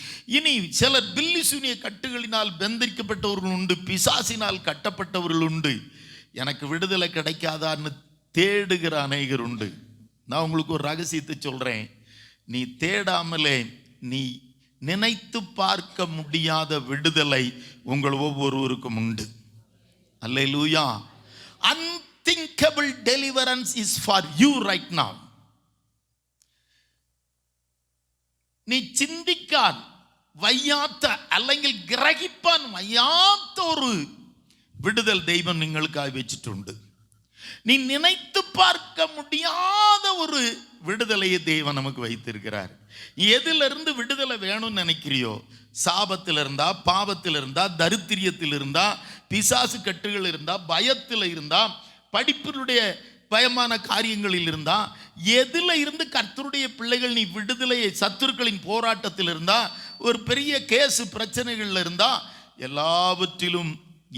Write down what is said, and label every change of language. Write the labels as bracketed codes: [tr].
[ta] இனி சிலர் பில்லி சூனிய கட்டுகளினால் பந்திக்கப்பட்டவர்கள் உண்டு, பிசாசினால் கட்டப்பட்டவர்கள் உண்டு. எனக்கு விடுதலை கிடைக்காதான்னு தேடுகிற அநேகர் உண்டு. நான் உங்களுக்கு ஒரு ரகசியத்தை சொல்றேன். நீ தேடாமலே நீ நினைத்து பார்க்க முடியாத விடுதலை உங்கள் ஒவ்வொருவருக்கும் உண்டு. அல்லேலூயா. [en] Unthinkable deliverance is for you right now. [ml] நீ ചിന്തിക്കാൻ വയ്യാത്ത അല്ലെങ്കിൽ ഗ്രഹിപ്പാൻ വയ്യാത്ത ഒരു വിടുതൽ ദൈവം നിങ്ങൾക്കായി വെച്ചിട്ടുണ്ട്. [ta] நீ நினைத்து பார்க்க முடியாத ஒரு விடுதலையை தேவன் நமக்கு வைத்திருக்கிறார். எதிலிருந்து விடுதலை வேணும்னு நினைக்கிறியோ, சாபத்தில் இருந்தா, பாவத்தில் இருந்தா, தரித்திரியத்தில் இருந்தா, பிசாசு கட்டுகள் இருந்தா, பயத்தில் இருந்தா, படிப்பினுடைய பயமான காரியங்களில் இருந்தா, எதில் இருந்து கர்த்தருடைய பிள்ளைகள் நீ விடுதலையை, சத்துருக்களின் போராட்டத்தில் இருந்தா, ஒரு பெரிய கேஸ் பிரச்சனைகள்ல இருந்தா, எல்லாவற்றிலும்